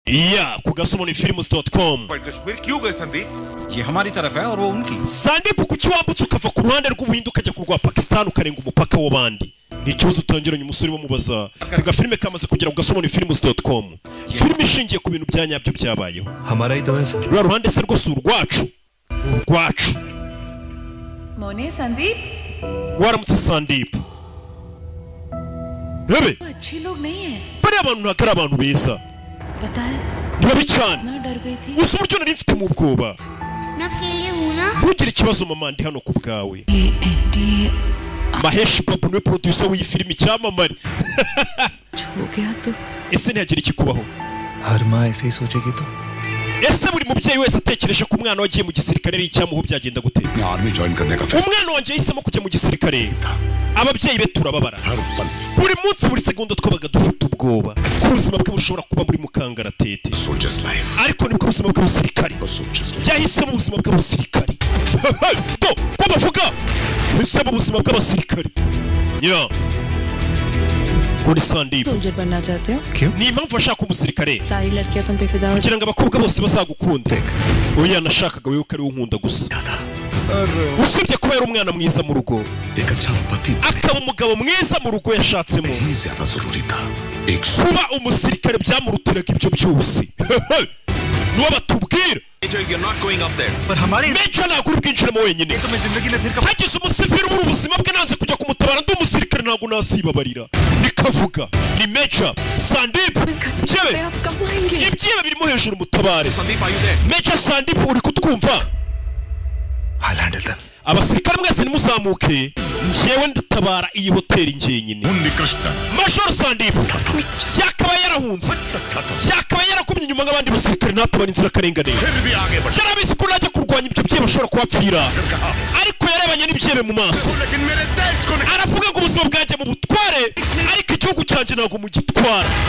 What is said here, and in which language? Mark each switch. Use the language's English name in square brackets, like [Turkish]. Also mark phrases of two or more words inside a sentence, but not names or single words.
[Kinyarwanda] या agasobanuyefilms.com [Hindi] कश्मीर क्यों गए संदीप? ये हमारी तरफ है और वो उनकी. [Kinyarwanda] Sandeep kuki wambutse ukava ku ruhande rw'ubuhinde ukajya ku rwa Pakistan ukarenga umupaka w'abandi. Ni ikibazo utangiranye umusore bamubaza. Aka filime kamaze kugera ku agasobanuyefilms.com. Filime ishingiye ku bintu byanyabyo byabayeho. [Hindi] हमारा ही तो है सर. [Kinyarwanda] Rwa ruhande se rwose urwacu. Urwacu. [Hindi] मोने संदीप [Kinyarwanda] Waramutse Sandeep. Rebe. [Hindi] अच्छे लोग नहीं हैं. [Kinyarwanda] Bari abantu ntakari abantu beza. [Hindi] पता है [Kinyarwanda] Nibabi cyane. [Hindi] मैं डर गई थी. [Kinyarwanda] Gusa uburyo nari mfite mu bwoba. [Hindi] मैं अकेले हूँ ना. [Kinyarwanda] Ntugire ikibazo mama ndi hano ku bwawe. [Hindi] ये [Kinyarwanda] Mahesh Babu niwe producer w'iyi filime cyamamare. [Hindi] हो गया तो [Kinyarwanda] Ese ntihagira ikikubaho? [Hindi] हर माँ ऐसे ही सोचेगी तो. [Kinyarwanda] Ese buri mubyeyi wese atekereje ko umwana wagiye mu gisirikare ari icyamuho byagenda gute? [Hindi] मैं [English] army join [Hindi] करने का फैसला. [Kinyarwanda] Umwana wanjye yahisemo kujya mu gisirikare. Ababyeyi be turababara. Buri munsi buri segonda twabaga dufite ubwoba. Ko ubuzima bwe bushobora kuba muri mukangaratete. [English] Soldier's life. [Kinyarwanda] Ariko nibwo ubuzima bw'abasirikare. [English] Soldier's life. [Kinyarwanda] Yahisemo ubuzima bw'abasirikare. Do, ko bavuga? Yahisemo ubuzima bw'abasirikare. Ya. Kuri Sandeep. [Hindi] सोल्जर बनना चाहते हो? क्यों? [Kinyarwanda] Ni impamvu ashaka umusirikare. [Hindi] सारी लड़कियां तुम पे फिदा हो [Kinyarwanda] Kugira ngo abakobwa bose bazagukunda. Oya nashakaga wewe ko ari unkunda gusa. Usibye kuba yari umwana mwiza mu rugo. [Hindi] एक अच्छा पति [Kinyarwanda] Akaba umugabo mwiza mu rugo yashatsemo. [Hindi] ही ज्यादा जरूरी था. एक [Kinyarwanda] Kuba umusirikare byamurutiraga ibyo byose. Nuwo batubwira. [English] Major, you're not going up there. [Hindi] पर हमारी [Kinyarwanda] Major ntabwo uri bwinjiremo wenyine. [Hindi] तुम्हें जिंदगी में फिर कब [Kinyarwanda] Hagize umusivili muri ubuzima bwe nanze kujya kumutabara ndi umusirikare ntabwo nasibabarira. Nikavuga ni Major Sandeep. Byewe [Hindi] आप कब आएंगे? [Kinyarwanda] ibyiwe birimo hejuru mutabare. [English] Sandeep, are you there? [Kinyarwanda] Major Sandeep uri kutwumva? [English] I'll handle them. [Kinyarwanda] Abasirikare mwese nimuzamuke njyewe ndatabara iyi hoteli njyenyine. Major Sandeep yakaba yarahunze yakaba yarakumye inyuma nk'abandi basirikare ntatabara inzirakarengane. Yarabizi ko najya kurwanya ibyo byiwe bashobora kuhapfira ariko yarebanye n'ibyebe mu maso aravuga ngo ubuzima bwanjye mu butware ariko igihugu cyanjye ntabwo mugitwara.